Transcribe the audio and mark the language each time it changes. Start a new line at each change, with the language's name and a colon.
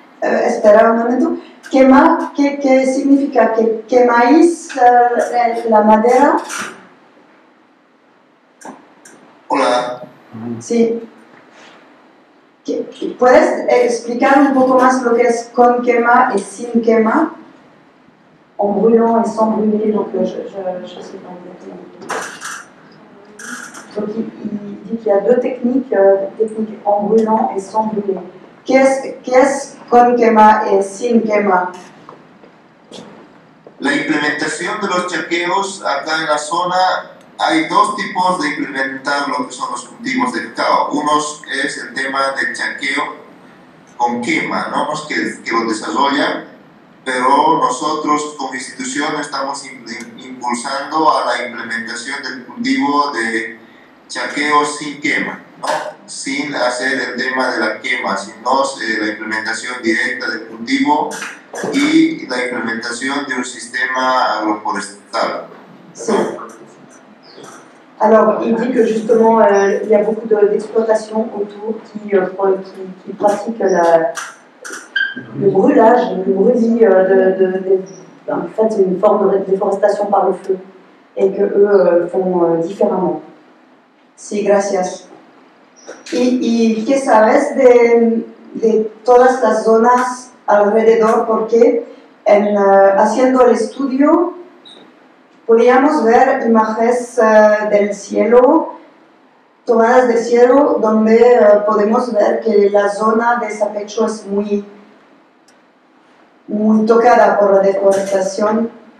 Spanish: Espera un momento. Quema, ¿qué significa? ¿Que quemáis la madera? Hola. Sí. ¿Puedes explicar un poco más lo que es con quema y sin quema?
French: En brûlant et sans brûler, donc je sais pas exactement. Donc il dit qu'il y a deux techniques, technique en brûlant et sans brûler.
Spanish: ¿Qué es con quema y sin quema? La implementación de los chaqueos acá en la zona, hay dos tipos de implementar lo que son los cultivos de cacao. Uno es el tema del chaqueo con quema, ¿no? que lo desarrollan, pero nosotros como institución estamos impulsando a la implementación del cultivo de chaqueo sin quema, ¿no? Sin hacer el tema de la quema, sino la implementación directa del cultivo y la implementación de un sistema agroforestal. Sí.
French: Alors, il dit que justement, il y a beaucoup d'exploitations autour qui pratiquent le brûlage, le brûlis, en fait, c'est une forme de déforestation par le feu, et que eux font différemment.
Spanish: Sí, gracias. ¿Y qué sabes de todas las zonas alrededor? Porque haciendo el estudio podíamos ver imágenes del cielo, tomadas del cielo, donde podemos ver que la zona de Sapecho es muy tocada por la deforestación.